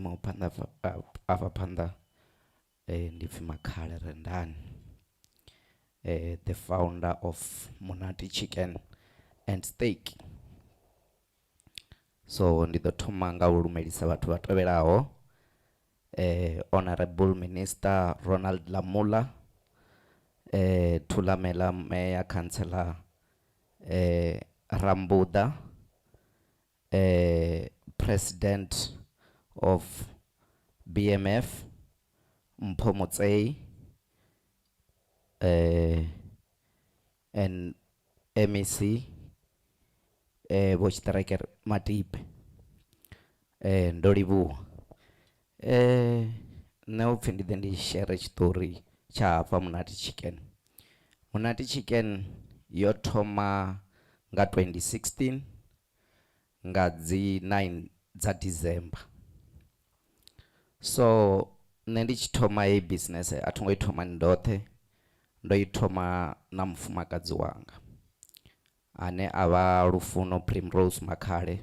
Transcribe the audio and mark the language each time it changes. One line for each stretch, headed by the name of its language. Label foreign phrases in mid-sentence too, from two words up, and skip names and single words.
Venda: ima phanḓa afha phanḓa ndi pfhi Makhale Rendani,
English: the founder of Munati Chicken and Steak.
Venda: So ndi ḓo thoma nga u lumelisa vhathu vha tevhelaho,
English: Honorable Minister
Venda: Ronald Lamula, Thulamela Mayor Councillor Rambuda,
English: President of BMF Mpomotsei, and MEC Bochitreker Matipe, Ndolivu.
Venda: Now upfi ndi
English: share story
Venda: cha hafha Munati Chicken. Munati Chicken yo thoma nga 2016 nga dzi 9 dza December. So nṋe ndi tshi thoma hei business a thongo i thoma ndoṱhe, ndo i thoma na mufumakadzi wanga ane avha Lufuno Primrose Makhale.